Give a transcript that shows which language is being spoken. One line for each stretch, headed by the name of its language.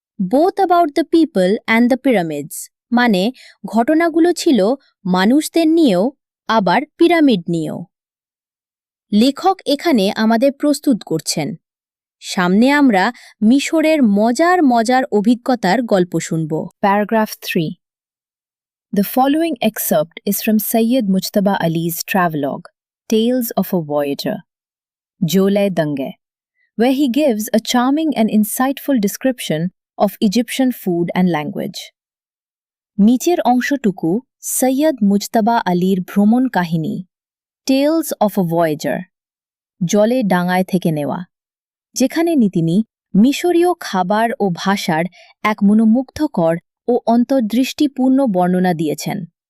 English: both about the people and the pyramids
Bangla: মানে ঘটনাগুলো ছিল মানুষদের নিয়েও আবার পিরামিড নিয়েও। লেখক এখানে আমাদের প্রস্তুত করছেন। সামনে আমরা মিশরের মজার মজার অভিজ্ঞতার গল্প শুনব।
English: Paragraph 3. The following excerpt is from Sayyid Mujtaba Ali's travelogue, Tales of a Voyager, Jole Dange, where he gives a charming and insightful description of Egyptian food and language.
Bangla: নিচের অংশটুকু সৈয়দ মুজতাবা আলীর ভ্রমণ কাহিনী, টেলস অফ আ ভয়েজার, জলে ডাঙায় থেকে নেওয়া, যেখানে তিনি মিশরীয় খাবার ও ভাষার এক মনোমুগ্ধকর ও অন্তর্দৃষ্টিপূর্ণ বর্ণনা দিয়েছেন।